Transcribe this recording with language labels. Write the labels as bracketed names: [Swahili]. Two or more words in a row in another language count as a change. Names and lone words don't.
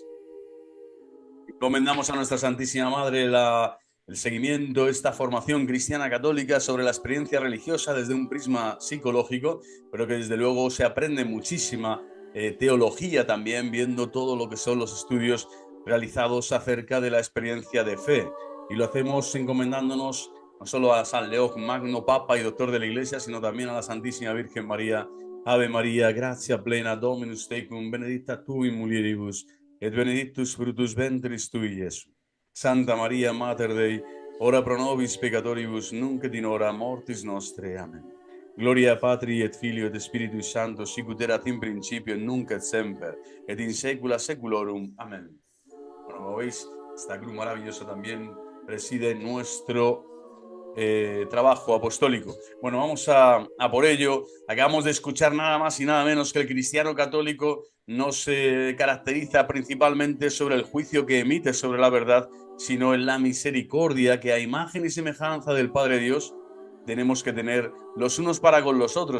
[Spanish] Encomendamos a nuestra Santísima Madre el seguimiento, esta formación cristiana católica sobre la experiencia religiosa desde un prisma psicológico, pero que desde luego se aprende muchísima teología también, viendo todo lo que son los estudios realizados acerca de la experiencia de fe. Y lo hacemos encomendándonos no solo a San León Magno, Papa y Doctor de la Iglesia, sino también a la Santísima Virgen María. [Latin] Ave María, gracia plena, Dominus tecum, benedicta tu in mulieribus, et benedictus fructus ventris tui, Iesus. Santa Maria, Mater Dei, ora pro nobis peccatoribus, nunc et in hora mortis nostre. Amen. Gloria Patri et Filio et Spiritus Sancto, sic ut erat in principio, nunc et semper, et in saecula saeculorum. Amen. [Spanish] Bueno, como veis, esta cruz maravillosa también preside nuestro trabajo apostólico. Bueno, vamos a por ello. Acabamos de escuchar nada más y nada menos que el cristiano católico no se caracteriza principalmente sobre el juicio que emite sobre la verdad, sino en la misericordia que a imagen y semejanza del Padre Dios tenemos que tener los unos para con los otros.